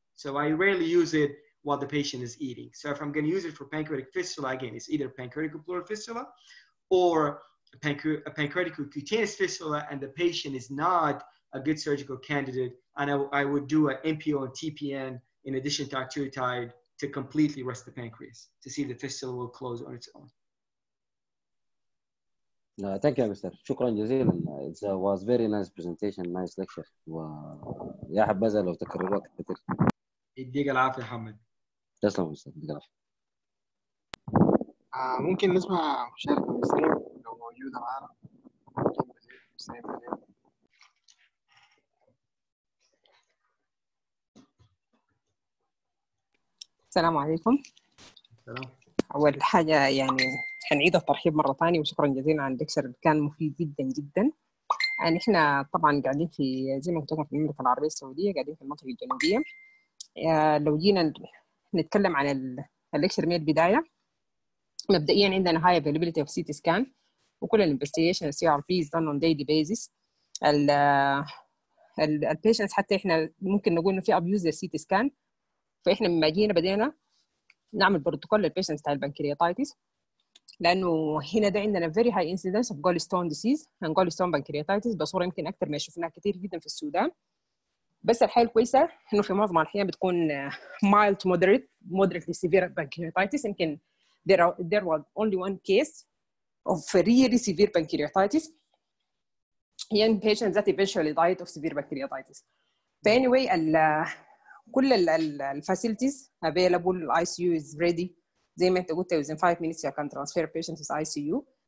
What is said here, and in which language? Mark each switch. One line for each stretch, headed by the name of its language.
English: So I rarely use it while the patient is eating. So if I'm going to use it for pancreatic fistula, again, it's either pancreatico-pleural fistula or a pancreatico-cutaneous fistula, and the patient is not a good surgical candidate, and I would do an MPO and TPN in addition to octreotide to completely rest the pancreas to see if the fistula will close on its own. Thank you, Mr.
Arabic: شكرا جزيلا.
English: It was very nice presentation, nice lecture.
Arabic: ويا حبذا لو تكرر وقت كثير. يديك العافية محمد. تسلم أستاذ. يديك العافية. ممكن نسمع مشاركة من سليم لو موجودة معنا. السلام عليكم. السلام. أول حاجة يعني حنعيد الترحيب مرة ثانية وشكرا جزيلا على الليكشر، كان مفيد جدا جدا. يعني إحنا طبعا قاعدين في زي ما قلت لكم في المملكة العربية السعودية، قاعدين في المنطقة الجنوبية. لو جينا نتكلم عن الليكشر من البداية، مبدئيا عندنا
English: high availability of CT scan
Arabic: وكل الانفستيجيشن
English: CRP is done on daily basis.
Arabic: البيشنتس حتى إحنا ممكن نقول إنه في abuse للCT scan، فإحنا لما جينا بدينا نعمل بروتوكول للبيشنتس بتاع البنكرياتايتس، لأنه هنا ده عندنا
English: very high incidence of gallstone disease and gallstone pancreatitis
Arabic: بصورة يمكن أكثر ما شفناها كتير جدا في السودان. بس الحالة الكويسة إنه في معظم الأحيان بتكون
English: mild to moderately severe pancreatitis. يمكن there was only one case of really severe pancreatitis young patients that eventually died of severe pancreatitis. Anyway,
Arabic: كل ال
English: facilities available, ICU is ready
Arabic: زي ما انت قلت
English: within 5 minutes you can transfer patient to ICU.